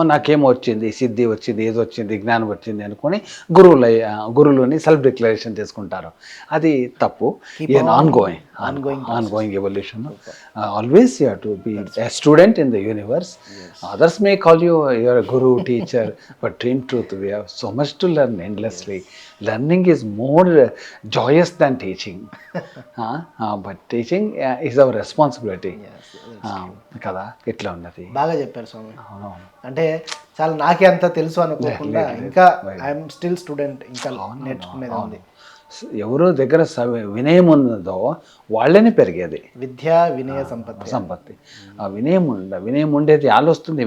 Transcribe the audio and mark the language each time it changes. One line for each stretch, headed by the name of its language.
Telugu: నాకేమో వచ్చింది, సిద్ధి వచ్చింది, ఏదో వచ్చింది, జ్ఞానం వచ్చింది అనుకుని గురువులని సెల్ఫ్ డిక్లరేషన్ చేసుకుంటారు, అది తప్పు.
English: Ongoing evolution. Always you have to be a student in the universe. Others may call you your guru, teacher, but in truth we have so much to learn endlessly. Learning is more joyous than teaching, but teaching is our responsibility.
Telugu: కదా, ఇట్లా ఉన్నది. బాగా చెప్పారు స్వామి. అంటే చాలా నాకే అంత తెలుసు అనుకోకుండా ఇంకా
English: I'm still student,
Telugu: ఇంకా నేర్చుకునేది ఉంది. ఎవరో దగ్గర వినయం ఉన్నదో వాళ్ళని పెరిగేది విద్య, వినయ సంపత్తి. ఆ వినయం ఉండేది ఆలోస్తుంది.